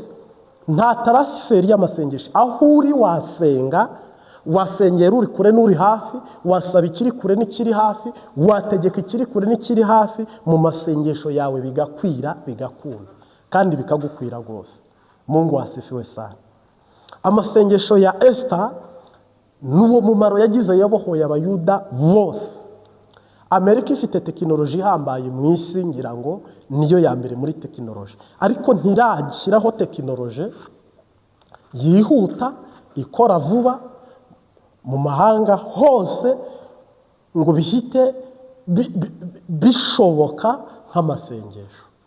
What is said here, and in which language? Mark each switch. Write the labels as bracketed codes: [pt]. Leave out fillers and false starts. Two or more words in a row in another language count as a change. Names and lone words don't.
[rw] Nta transferi y'amasengesho. Aho uri wasenga, wasengera uri kure n'uri hafi, wasaba ikiri kure n'ikiri hafi, wategeka ikiri kure n'ikiri hafi. Mu masengesho yawe bigakwira, bigakunda kandi bikagukwira rwose. [sw] Mungu asifiwe sana. [rw] Amasengesho ya Esther n'uwo mumaro yagize yabohoye abayuda bose. Amerika ifite tekinoloji ihambaye mu isi, ngira ngo niyo ya mbere muri tekinoloji, ariko ntirashyiraho tekinoloji yihuta ikora vuba mu mahanga hose ngo bihite bishoboka nk'amasengesho.